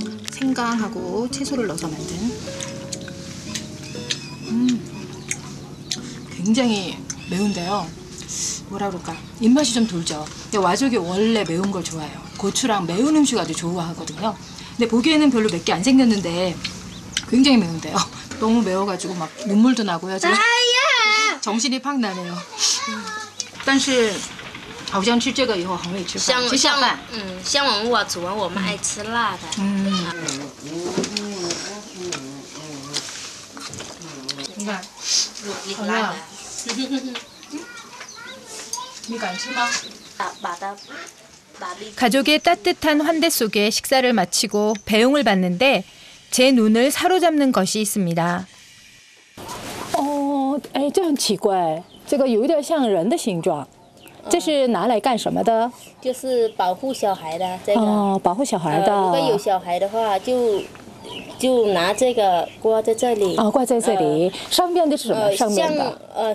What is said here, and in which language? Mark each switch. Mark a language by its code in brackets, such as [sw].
[ko] 생강하고 채소를 넣어서 만든 굉장히 매운데요. 뭐라 그럴까, 입맛이 좀 돌죠. 근데 와족이 원래 매운 걸 좋아해요. 고추랑 매운 음식 아주 좋아하거든요. 근데 보기에는 별로 맵게 안 생겼는데 굉장히 매운데요. 너무 매워가지고 막 눈물도 나고요. 지금 정신이 팍 나네요. [zh] 但是好像吃这个以后很会吃饭，吃下饭。像我煮完，我们爱吃辣的。你看，好辣。你敢吃吗？ [ko] 가족의 따뜻한 환대 속에 식사를 마치고 배웅을 받는데 제 눈을 사로잡는 것이 있습니다. [zh] 哎，这很奇怪，这个有点像人的形状。这是拿来干什么的？就是保护小孩的这个。保护小孩的。如果有小孩的话，就拿这个挂在这里。挂在这里。上面的是什么？上面的。